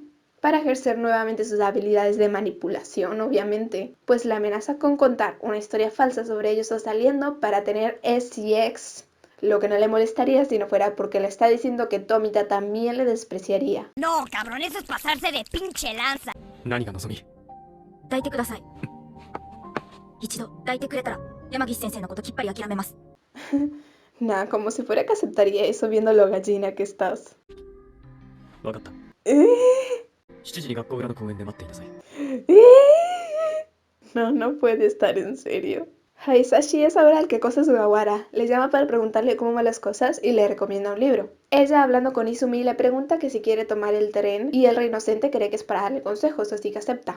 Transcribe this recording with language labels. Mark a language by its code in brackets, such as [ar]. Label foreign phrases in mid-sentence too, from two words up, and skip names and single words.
[es] Para ejercer nuevamente sus habilidades de manipulación, obviamente, pues la amenaza con contar una historia falsa sobre ellos dos saliendo para tener SX. Lo que no le molestaría si no fuera porque le está diciendo que Tomita también le despreciaría. No, cabrón, eso es pasarse de pinche lanza. [ja] 何が望み？抱いてください。一度抱いてくれたら、山岸先生のこときっぱり諦めます。 [es] Nah, como si fuera que aceptaría eso viendo lo gallina que estás. [ja] 分かった。 [es] ¿Eh? [ja] 7時に学校裏の公園で待っていなさい。 [es] No, no puede estar en serio. Haisashi es ahora el que cosa Sugawara, le llama para preguntarle cómo van las cosas y le recomienda un libro. Ella, hablando con Izumi, le pregunta que si quiere tomar el tren y el rey inocente cree que es para darle consejos, así que acepta.